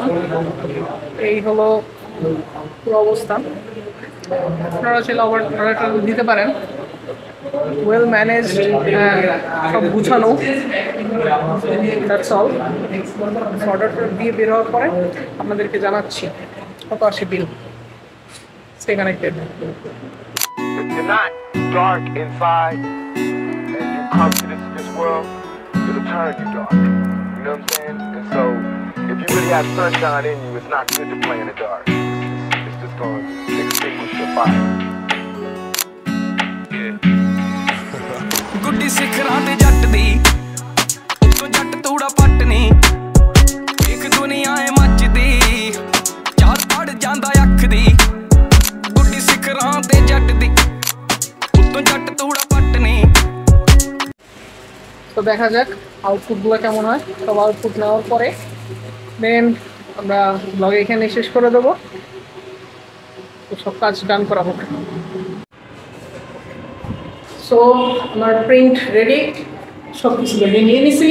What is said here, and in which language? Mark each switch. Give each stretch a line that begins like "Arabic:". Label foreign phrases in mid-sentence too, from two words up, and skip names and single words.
Bangla: এই হলো পুরো অবস্থা। আপনারা চাইলে অর্ডারটা দিতে পারেন,
English: well managed,
Bangla: সব গুছানো,
English: that's all.
Bangla: অর্ডারটা দিয়ে বের হওয়ার পরে আপনাদেরকে জানাচ্ছি কত আসে বিল।
English: Stay connected. If you're not dark inside and you come to this world, it'll turn you dark. You know what I'm saying? And so, if you really have sunshine in you, it's not good to play in the dark. It's just going to extinguish your fire.
Punjabi: ਗੁੱਡੀ ਸਿਖਰਾਂ ਤੇ ਜੱਟ ਦੀ ਉੱਤੋਂ ਜੱਟ ਤੂੜਾ ਪੱਟ ਨੀ ਇੱਕ ਦੁਨੀਆ ਏ ਮੱਚਦੀ ਚਾਰ ਪੜ ਜਾਂਦਾ ਅੱਖ ਦੀ ਗੁੱਡੀ ਸਿਖਰਾਂ ਤੇ ਜੱਟ ਦੀ
Bangla: তো দেখা যাক আউটপুটগুলো কেমন হয়। সব আউটপুট নেওয়ার পরে দেন আমরা ব্লগ এখানে শেষ করে দেবো। তো সব কাজ ডান করা হোক। সো আমার প্রিন্ট রেডি, সব কিছু রেডি নিয়ে নিছি।